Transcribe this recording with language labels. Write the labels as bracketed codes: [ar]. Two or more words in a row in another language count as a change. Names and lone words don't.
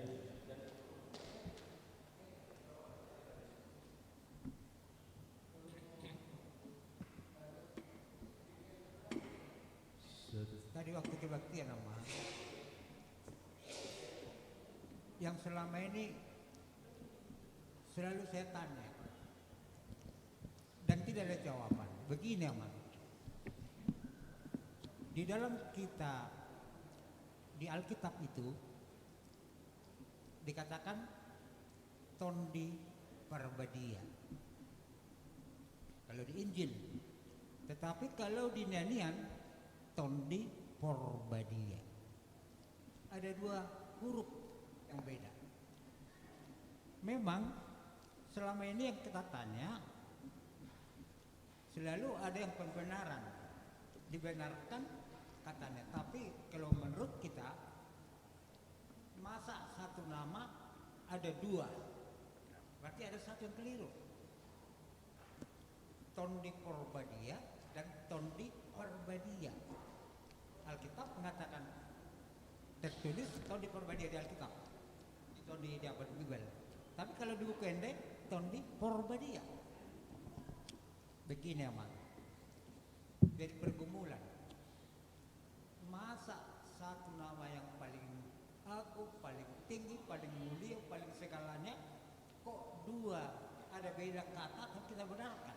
[id] Tadi waktu kebaktian Ama, yang selama ini selalu saya tanya dan tidak ada jawaban. Begini Ama, di dalam kita di Alkitab itu dikatakan tondi parbadia kalau di Injil, tetapi kalau di nyanyian tondi porbadia. Ada 2 huruf yang beda. Memang selama ini yang kita tanya selalu ada yang pembenaran, dibenarkan katanya, tapi kalau menurut kita masa satu nama ada 2, berarti ada 1 yang keliru. Tondi porbadia dan tondi parbadia. Alkitab mengatakan tertulis tondi porbadia di Alkitab, tondi di abad Bible. Tapi kalau di buku Ende tondi porbadia. Begini aman. Jadi pergumulan. Masa satu nama yang paling agung, paling tinggi, paling mulia, paling segalanya, kok 2 ada beda kata yang kita benarkan?